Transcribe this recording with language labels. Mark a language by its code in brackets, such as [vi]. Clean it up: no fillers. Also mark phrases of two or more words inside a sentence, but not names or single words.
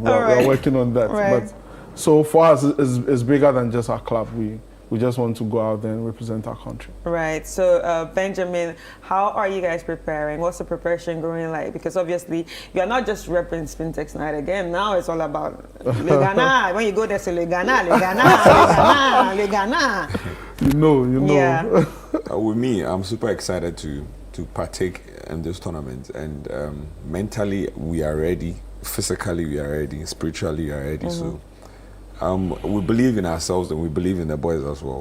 [en] We're working on that. But so for us, it's bigger than just our club. We just want to go out there and represent our country. Right. So, Benjamin, how are you guys preparing? What's the preparation going like? Because obviously, you're not just repping Spintex Knight again. Now it's all about Le Ghana. When you go there, say Le Ghana, Le Ghana, Le Ghana, Le Ghana. You know. Yeah. With me, I'm super excited to partake in this tournament, and mentally we are ready, physically we are ready, spiritually we are ready. So we believe in ourselves, and we believe in the boys as well.